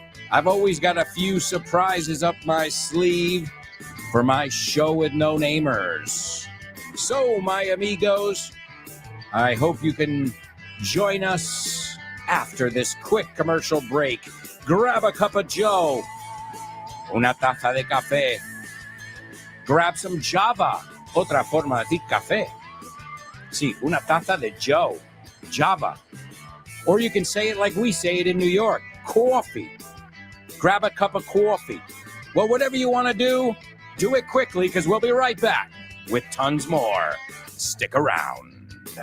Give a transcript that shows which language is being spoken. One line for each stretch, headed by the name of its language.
English: I've always got a few surprises up my sleeve for my show with no-namers. So, my amigos, I hope you can join us after this quick commercial break. Grab a cup of Joe,
Spanish: una taza de café.
English: Grab some Java,
Spanish: otra forma de decir café. Sí, una taza de Joe, Java.
English: Or you can say it like we say it in New York, coffee. Grab a cup of coffee. Well, whatever you want to do it quickly because we'll be right back with tons more. Stick around.